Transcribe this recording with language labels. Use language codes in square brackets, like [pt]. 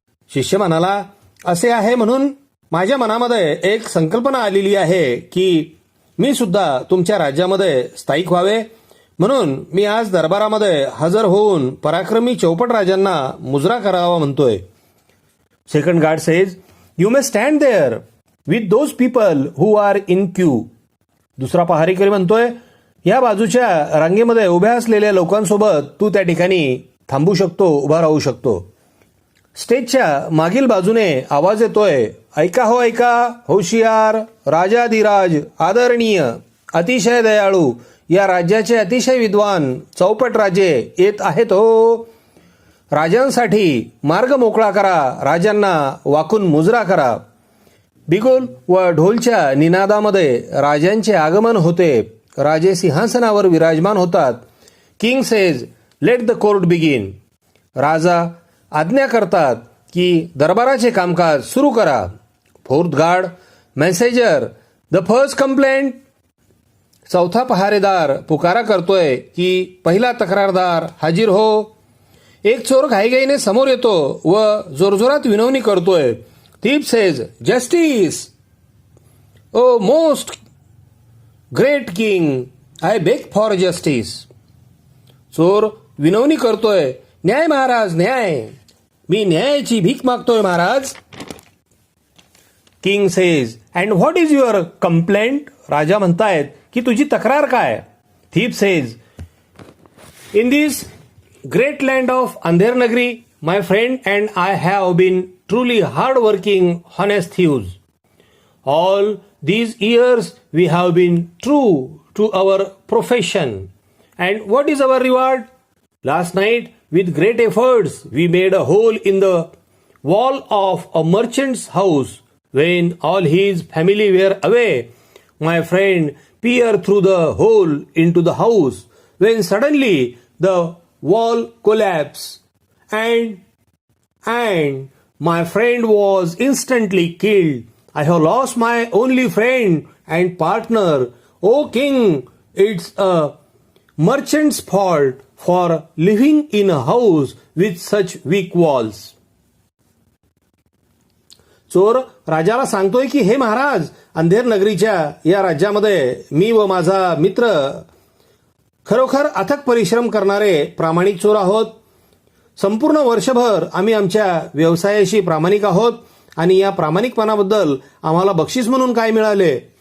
[mr] शिष्य म्हणाला, असे आहे म्हणून माझ्या मनामध्ये एक संकल्पना आलेली आहे की मी सुद्धा तुमच्या राज्यामध्ये स्थायिक व्हावे, म्हणून मी आज दरबारामध्ये हजर होऊन पराक्रमी चौपट राजांना मुजरा करावा म्हणतोय. [en] Second guard says, you may stand there with those people who are in queue. [mr] दुसरा पहारेकरी म्हणतोय, या बाजूच्या रांगेमध्ये उभ्या असलेल्या लोकांसोबत तू त्या ठिकाणी थांबू शकतो, उभा राहू शकतो. स्टेजच्या मागील बाजूने आवाज येतोय, ऐका हो ऐका, होशियार, राजाधिराज, आदरणीय, अतिशय दयाळू, या राज्याचे अतिशय विद्वान चौपट राजे येत आहेत हो. राजांसाठी मार्ग मोकळा करा, राजांना वाकून मुजरा करा. बिगुल व ढोलच्या निनादामध्ये राजांचे आगमन होते. राजे सिंहासनावर विराजमान होतात. [en] King says, let the court begin. [mr] राजा आज्ञा करतात की दरबाराचे कामकाज सुरू करा. [en] Fourth guard, messenger, the first complaint. [mr] चौथा पहारेदार पुकारा करतोय की पहिला तक्रारदार हाजीर हो. एक चोर घाईघाईने समोर येतो व जोरजोरात विनवणी करतोय. [en] Thief says, justice. O most great king, I beg for justice. [mr] चोर विनवणी करतोय, न्याय महाराज, न्याय, मी न्यायाची भीक मागतोय Maharaj. [en] King says, and what is your complaint. [mr] राजा म्हणतायत की तुझी तक्रार काय. [en] Thief says, in this great land of Andhernagri, my friend and I have been truly hard-working, honest thieves. All these years we have been true to our profession. And what is our reward? Last night, with great efforts, we made a hole in the wall of a merchant's house. When all his family were away, my friend peered through the hole into the house. When suddenly the wall collapsed and my friend was instantly killed. I have lost my only friend and partner. O king, it's a merchant's fault for living in a house with such weak walls. [mr] चोर राजाला सांगतोय की हे महाराज, अंधेर नगरीच्या या राज्यामध्ये मी व माझा मित्र खरोखर अथक परिश्रम करणारे प्रामाणिक चोर आहोत. संपूर्ण वर्षभर आम्ही आमच्या व्यवसायाशी प्रामाणिक आहोत आणि या प्रामाणिकपणाबद्दल आम्हाला बक्षीस म्हणून काय मिळाले.